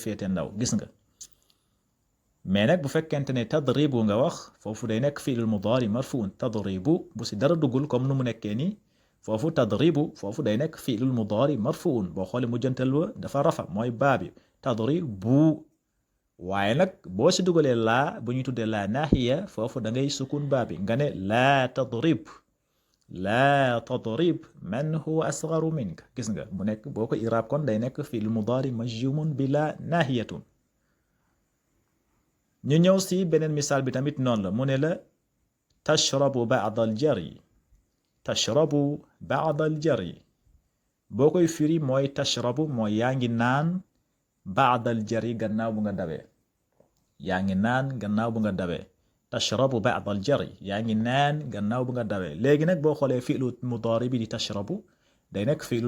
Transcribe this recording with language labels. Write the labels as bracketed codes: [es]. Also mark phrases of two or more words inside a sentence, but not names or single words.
[wo] féete ndaw gis nga mais nag bu fekkente ne tadribu nga wax foofu day nekk [ar] فعل مضارع مرفوع [wo] tadribu bu si dara duggul comme nu mu nekkee nii foofu tadribu foofu day nekk [ar] فعل مضارع مرفوع [wo] boo xoolee mujjantal wa dafa rafa mooy baabi tadribu waaye nag boo si dugalee laa bu ñuy tuddee [ar] لا ناهية [wo] foofu da ngay sukun baabi nga ne [ar] لا تضرب من هو أصغر منك [wo] gis nga mu nekk boo ko iraab kon day nekk [ar] فعل مضارع مجزوم [wo] bi [ar] لا ناهية [wo] ñu ñëw si beneen misaal bi tamit noonu la mu ne [ar] لا تشرب بعد الجري تشرب بعد الجري [wo] boo koy firi mooy tashrabu mooy yaa ngi naan [ar] بعد الجري [wo] gannaaw bu nga dawee yaa ngi naan gannaaw bu nga dawee [ar] تشرب بعد الجري [wo] yaa ngi naan gannaaw bu nga dawee léegi nag boo xoolee [ar] فعل مضارع [wo] bi di tashrabu day nekk fi'lu